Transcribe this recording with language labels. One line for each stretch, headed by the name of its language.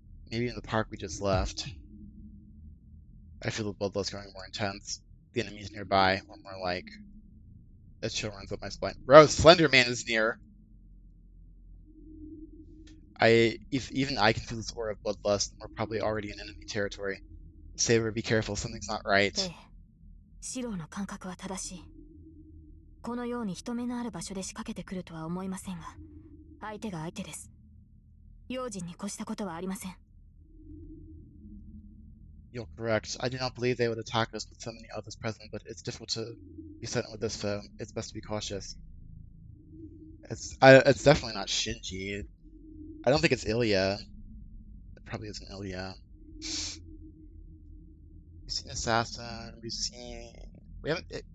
English: Maybe in the park we just left. I feel the bloodlust growing more intense. The enemies nearby, or more like... A chill runs up my spine. Bro, Slender Man is near! Even I can feel this aura of bloodlust, and we're probably already in enemy territory. Saber, be careful, something's not right.
Japanese: ええ、シロの感覚は正しい。このように人目のある場所で仕掛けてくるとは思いませんが、相手が相手です。用心に越したことはありません。
English: You're correct. I do not believe they would attack us with so many others present, but it's difficult to be certain with this foe. It's best to be cautious. It's definitely not Shinji. I don't think it's Ilya. It probably isn't Ilya. We've seen Assassin. We haven't.